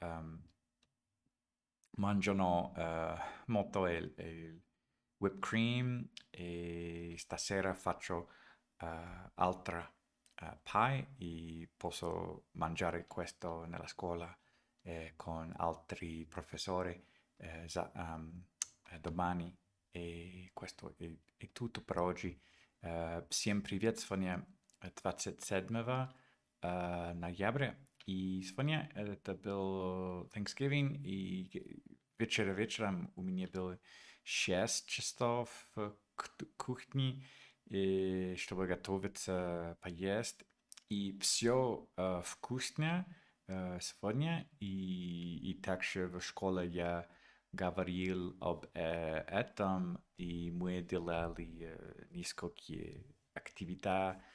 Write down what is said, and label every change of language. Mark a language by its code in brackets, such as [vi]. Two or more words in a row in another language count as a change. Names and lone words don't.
[it] mangiano molto il [en] whipped cream [it] e stasera faccio altra pie e posso mangiare questo nella scuola con altri professori domani e questo è tutto per oggi. [ru] Всем привет, сегодня 27 ноября, и сегодня это был Thanksgiving, и вечером у меня было 6 часов в кухне, и чтобы готовиться, поесть, и все вкусно сегодня, и также в школе я говорил об этом, и мы делали несколько активитет,